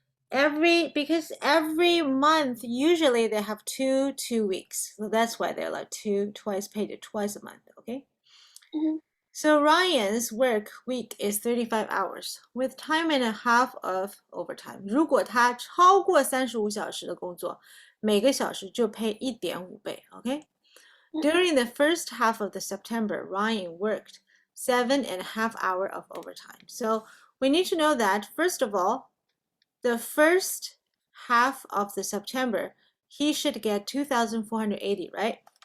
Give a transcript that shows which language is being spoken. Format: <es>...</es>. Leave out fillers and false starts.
<en>because every month usually they have two weeks. So that's why they're like twice paid twice a month, okay? Mhm. So Ryan's work week is 35 hours with time and a half of overtime.</en> <zh>如果他超过35小时的工作，每个小时就 pay 1.5倍，okay?</zh> <en>During the first half of the September, Ryan worked 7.5 hours of overtime. So we need to know that, first of all, the first half of the September, he should get 2,480, right?</en>